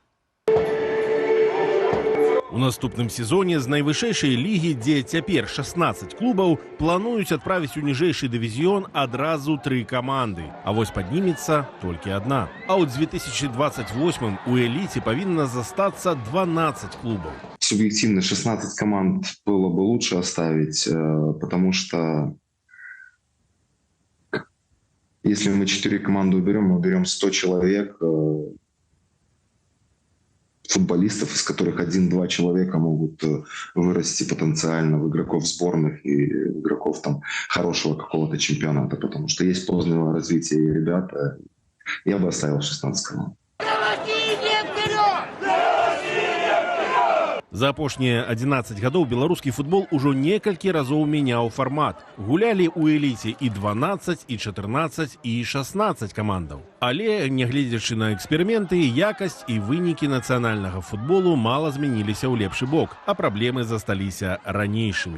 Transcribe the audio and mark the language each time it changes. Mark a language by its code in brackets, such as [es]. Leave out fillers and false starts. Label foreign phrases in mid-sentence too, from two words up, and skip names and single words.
[be] У наступным сезоне з найвышэйшай лігі, дзе цяпер 16 клубаў, плануюць адправіць у ніжэйшы дывізіён адразу 3 каманды. А вось паднімецца толькі одна. А ў 2028 у эліце павінна застацца 12 клубаў. [ru] Субъективно 16 команд было бы лучше оставить, потому что если мы 4 команды уберем, мы уберем 100 человек, футболистов, из которых 1-2 человека могут вырасти потенциально в игроков сборных и в игроков там хорошего какого-то чемпионата, потому что есть позднего развития и ребята. Я бы оставил 16 команд. [be] За апошнія 11 гадоў беларускі футбол ужо некалькі разоў мяняў фармат. Гулялі ў эліце і 12, і 14, і 16 камандаў. Але, нягледзячы на эксперыменты, якасць і вынікі нацыянальнага футболу мала змяніліся ў лепшы бок, а праблемы засталіся ранейшымі.